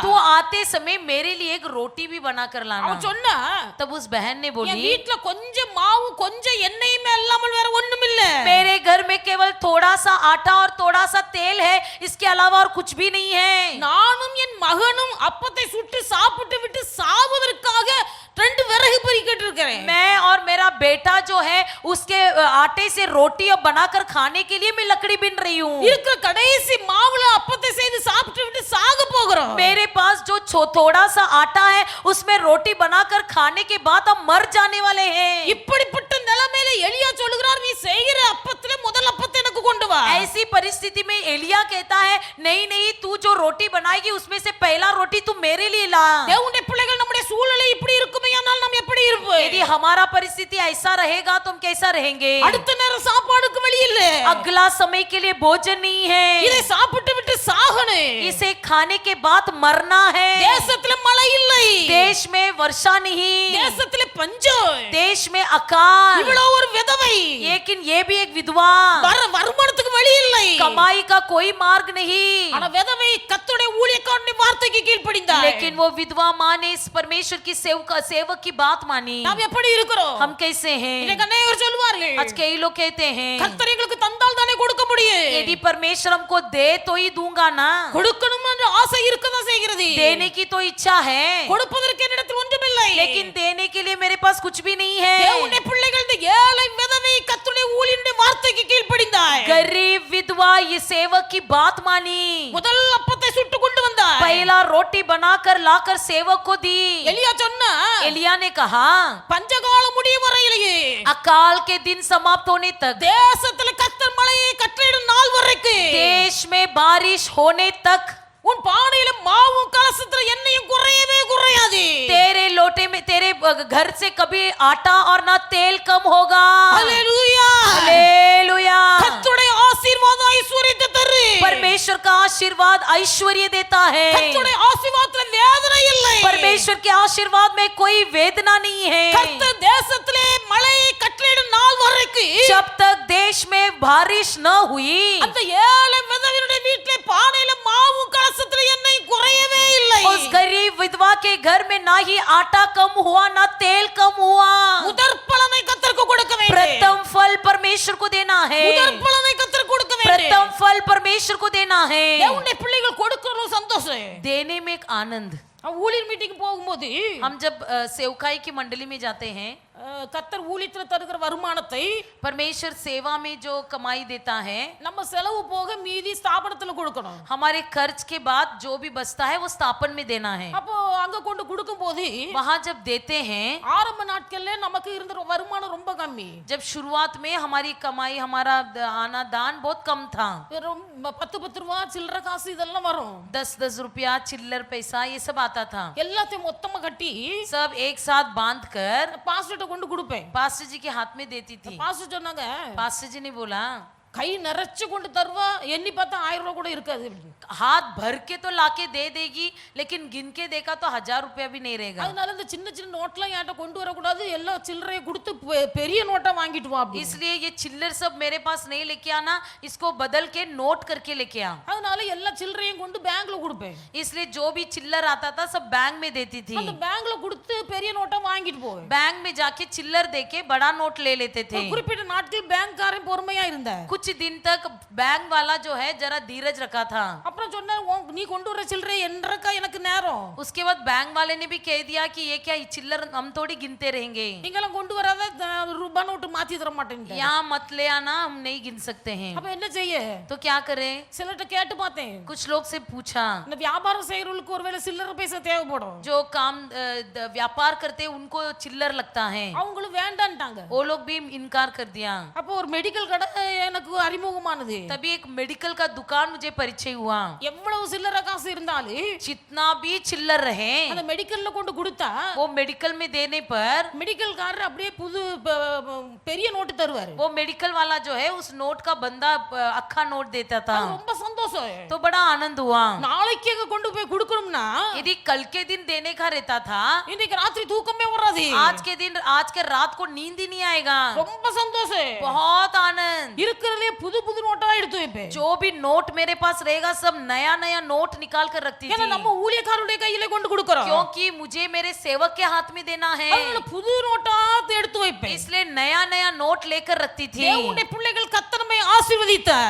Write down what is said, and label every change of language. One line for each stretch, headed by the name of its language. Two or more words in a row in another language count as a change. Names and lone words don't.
Hindi: तू आते समय मेरे लिए एक रोटी भी बना कर लाना।
Tamil: அவன் சொன்னா,
Hindi: तब उस बहन ने
Tamil: என்
Hindi: बोली,
Tamil: வீட்ல கொஞ்சம் மாவு கொஞ்சம் எண்ணெயுமே இல்லாமல் வேற ஒண்ணும் இல்ல।
Hindi: मेरे घर में केवल थोड़ा सा आटा और थोड़ा सा तेल है, इसके अलावा और कुछ भी नहीं है।
Tamil: நானும் என் மகனும் அப்பத்தை சுட்டு சாப்பிட்டு விட்டு சாவதற்காக ரெண்டு விறகு பொறுக்கிட்டு இருக்கிறேன்।
Hindi: मैं और मेरा बेटा जो है उसके आटे से रोटी अब बनाकर खाने के लिए मैं लकड़ी बिन रही हूँ।
Tamil: இருக்கிற கடைசி மாவுல அப்பத்தை செய்து சாப்பிட்டு விட்டு சாக போகிறோம்।
Hindi: मेरे पास जो थोड़ा सा आटा है उसमें रोटी बनाकर खाने के बाद हम मर जाने वाले हैं।
Tamil: இப்படிப்பட்ட நிலைமையில எலியா சொல்லுகிறார், நீ செய்கிற அப்பத்திலே முதல் அப்பத்தை எனக்கு கொண்டு வா।
Hindi: ऐसी परिस्थिति में एलिया कहता है, नहीं नहीं, तू जो रोटी बनाएगी उसमें से पहला रोटी तू मेरे लिए ला।
Tamil: தேவனுடைய பிள்ளைகள் நம்முடைய சூழ்நிலை இப்படி இருக்குமேயானால் நாம் எப்படி இருப்போம்?
Hindi: यदि हमारा परिस्थिति ऐसा रहेगा तो हम कैसा रहेंगे?
Tamil: அடுத்த நேரம் சாப்பாடுக்கு வழி இல்ல,
Hindi: अगला समय के लिए भोजन नहीं है,
Tamil: இதை சாப்பிட்டு விட்டு சாகணும்।
Hindi: इसे खाने के बाद मरना है।
Tamil: தேசத்துல மழை இல்லை,
Hindi: देश में वर्षा नहीं,
Tamil: தேசத்துல பஞ்சம்,
Hindi: देश में अकाल,
Tamil: இவ்வளவு ஒரு விதவை,
Hindi: लेकिन ये भी एक विधवा,
Tamil: வருமானத்துக்கு வழி இல்லை,
Hindi: कमाई का कोई मार्ग नहीं।
Tamil: ஆனா விதவை கர்த்தருடைய ஊழியக்காரனுடைய வார்த்தைக்கு கீழ்ப்படிந்தாள்।
Hindi: लेकिन वो विधवा माँ ने इस परमेश्वर की सेवक की बात मानी।
Tamil: நாம் எப்படி இருக்கிறோம்?
Hindi: हम कैसे हैं?
Tamil: இன்னைக்கு அநேகர் சொல்வார்கள்,
Hindi: आज कई लोग कहते हैं,
Tamil: கர்த்தர் எங்களுக்கு தந்தால் தானே கொடுக்க முடியும்।
Hindi: यदि परमेश्वर हमको दे तो ही दूंगा ना।
Tamil: கொடுக்கணும் என்ற ஆசை இருக்கதான் செய்கிறது,
Hindi: देने की तो इच्छा है,
Tamil: கொடுப்பதற்கு என்னிடத்தில் ஒன்றுமில்லை।
Hindi: लेकिन देने के लिए मेरे पास कुछ भी नहीं है।
Tamil: தேவனுடைய பிள்ளைகள் இந்த ஏழை விதவை கர்த்தருடைய ஊழியனுடைய வார்த்தைக்கு கீழ்ப்படிந்தாள்।
Hindi: गरीब विधवा ये सेवक की बात मानी,
Tamil: முதல் அப்பத்தை சுட்டு கொண்டு வந்தாள்।
Hindi: पहला रोटी बनाकर लाकर सेवक को दी।
Tamil: எலியா சொன்னா,
Hindi: एलिया ने कहा,
Tamil: பஞ்சகாலம் முடியும் வரையிலேயே
Hindi: अकाल के दिन समाप्त होने तक,
Tamil: தேசத்துல கர்த்தர் மழையை கட்டளையிடும் நாள் வரைக்கும்
Hindi: देश में बारिश होने तक,
Tamil: உன் பானையில மாவும் கலசத்துல எண்ணெயும் குறையவே குறையாது।
Hindi: तेरे लोटे में, तेरे घर से कभी आटा और ना तेल कम होगा।
Tamil: ஹல்லேலூயா,
Hindi: हालेलुया।
Tamil: கர்த்தருடைய ஆசீர்வாதம் ஐஸ்வரியத்தை தரு।
Hindi: परमेश्वर का आशीर्वाद ऐश्वर्य देता है।
Tamil: கர்த்தருடைய ஆசீர்வாதத்துல வேதனை இல்லை।
Hindi: परमेश्वर के आशीर्वाद में कोई वेदना नहीं है।
Tamil: கர்த்தர் தேசத்திலே மழையை கட்டளையிடும் நாள் வரைக்கும்
Hindi: जब तक देश में बारिश न हुई,
Tamil: அந்த ஏழை விதவையுடைய வீட்டிலே பானையில மாவும் கலசத்துல எண்ணெய் குறையவே இல்லை।
Hindi: उस गरीब विधवा के घर में ना ही आटा कम हुआ ना तेल कम हुआ।
Tamil: முதற் பலனை கர்த்தருக்கு கொடுக்க வேண்டும்।
Hindi: प्रथम फल परमेश्वर को देना है।
Tamil: முதற் பலனை கர்த்தருக்கு கொடுக்க வேண்டும்।
Hindi: प्रथम फल परमेश्वर को देना है।
Tamil: தேவனுடைய பிள்ளைகள் கொடுக்கிற சந்தோஷம்।
Hindi: देने में एक आनंद।
Tamil: ஊழியர் மீட்டிங் போகும்போது
Hindi: हम जब सेवकाई की मंडली में जाते हैं,
Tamil: கர்த்தர் ஊழியத்துல தருகிற வருமானத்தை
Hindi: परमेश्वर सेवा में जो कमाई देता है,
Tamil: நம்ம செலவு போக மீதி ஸ்தாபனத்துல கொடுக்கணும்।
Hindi: हमारे खर्च के बाद जो भी बचता है वो स्थापन में देना है।
Tamil: அப்போ அங்க கொண்டு கொடுக்கும்போது
Hindi: वहां जब देते हैं,
Tamil: ஆரம்ப நாட்கள்ல நமக்கு இருந்த வருமானம் ரொம்ப கம்மி।
Hindi: जब शुरुआत में हमारी कमाई, हमारा आना दान बहुत कम था।
Tamil: 10 ரூபா சில்லற காசு இதெல்லாம் வரும்।
Hindi: 10 रुपया चिल्लर पैसा ये सब आता था।
Tamil: எல்லாத்தையும் மொத்தமா கட்டி
Hindi: सब एक साथ बांध कर
Tamil: பாஸ்டர்ட்ட கொண்டு கொண்டு கொடுப்பேன்.
Hindi: पास्टर जी के हाथ में देती थी।
Tamil: பாஸ்டர் சொன்னாங்க,
Hindi: पास्टर जी ने बोला
Tamil: கை நிறைச்சு கொண்டு தருவா, எண்ணி பார்த்தா 1000 ரூபாய் கூட இருக்காது அப்படின்னு.
Hindi: हाथ भर के तो लाके दे देगी, लेकिन गिन के देखा तो 1000 रुपया भी नहीं रहेगा।
Tamil: அதனால இந்த சின்ன சின்ன நோட்லாம் என்கிட்ட கொண்டு வரக்கூடாது, எல்லா சில்லறையை கொடுத்து பெரிய நோட்டா வாங்கிட்டு வா அப்படி.
Hindi: इसलिए ये चिल्लर सब मेरे पास नहीं लेके आना, इसको बदल के नोट करके लेके आ।
Tamil: அதனால எல்லா சில்லறையும் கொண்டு பேங்க்ல கொடுப்பேன்.
Hindi: इसलिए जो भी चिल्लर आता था सब बैंक में देती थी।
Tamil: அந்த பேங்க்ல கொடுத்து பெரிய நோட்டா வாங்கிட்டு போவேன்.
Hindi: बैंक में जाके चिल्लर देके बड़ा नोट ले लेते थे।
Tamil: குறிப்பிட்ட நாட்கள் பேங்க்காரன் பொறுமையா இருந்தா.
Hindi: कुछ दिन तक बैंक वाला जो है जरा धीरज रखा था।
Tamil: அப்புறம் சொன்னா, நீ கொண்டு வர சில்லறை என்றக்கா எனக்கு நேரம்.
Hindi: उसके बाद बैंक वाले ने भी कह दिया कि ये क्या चिल्लर हम थोड़ी गिनते रहेंगे,
Tamil: நீங்கலாம் கொண்டு வராத ரூபாய் நோட்டு மாத்தி தர மாட்டேங்க.
Hindi: यहाँ मत ले आना, हम नहीं गिन सकते हैं।
Tamil: அப்ப என்ன செய்ய?
Hindi: तो क्या करें?
Tamil: சிலர்ட்ட கேட்டு பார்த்தேன்.
Hindi: कुछ लोग से पूछा,
Tamil: இந்த வியாபாரம் செய்யறவங்களுக்கு ஒருவேளை சில்லறை பைசா தேவைப்படும்.
Hindi: जो काम व्यापार करते हैं उनको चिल्लर लगता है,
Tamil: அவங்களும் வேண்டான்ட்டாங்க.
Hindi: वो लोग भी इनकार कर दिया।
Tamil: அப்போ ஒரு மெடிக்கல் கடை எனக்கு அறிமுகமானது.
Hindi: तभी एक मेडिकल का दुकान मुझे परिचय हुआ।
Tamil: எவ்வளவு சில்லறை காசு இருந்தாலும்
Hindi: जितना भी चिल्लर रहे
Tamil: அந்த மெடிக்கல்ல கொண்டு கொடுத்தா
Hindi: वो मेडिकल में देने पर
Tamil: மெடிக்கல் காரர் அப்படியே புது பெரிய நோட்டு தருவாரு.
Hindi: वो मेडिकल वाला जो है उस नोट का बंदा अक्खा नोट देता था।
Tamil: ரொம்ப சந்தோஷம்.
Hindi: तो बड़ा आनंद हुआ।
Tamil: நாளைக்கு அங்க கொண்டு போய் கொடுக்கணும்னா
Hindi: यदि कल के दिन देने का रहता था,
Tamil: இன்னைக்கு ராத்திரி தூக்கமே வராது.
Hindi: आज के दिन आज के रात को नींद ही नहीं आएगा।
Tamil: ரொம்ப சந்தோஷம்.
Hindi: बहुत आनंद।
Tamil: இருக்கிறதுலே புது புது நோட்டா எடுத்து வைப்பேன்.
Hindi: जो भी नोट मेरे पास रहेगा सब नया नया नोट निकाल कर रखती
Tamil: ஏன்னா
Hindi: थी,
Tamil: நம்ம ஊழியக்காரருடைய கையில கொண்டு கொடுக்கறோம்.
Hindi: क्योंकि मुझे मेरे सेवक के हाथ में देना है,
Tamil: அதனால புது நோட்டா எடுத்து வைப்பேன்.
Hindi: इसलिए नया नया नोट लेकर रखती थी।
Tamil: தேவனுடைய பிள்ளைகள் கர்த்தர் நம்மை ஆசீர்வதித்தார்.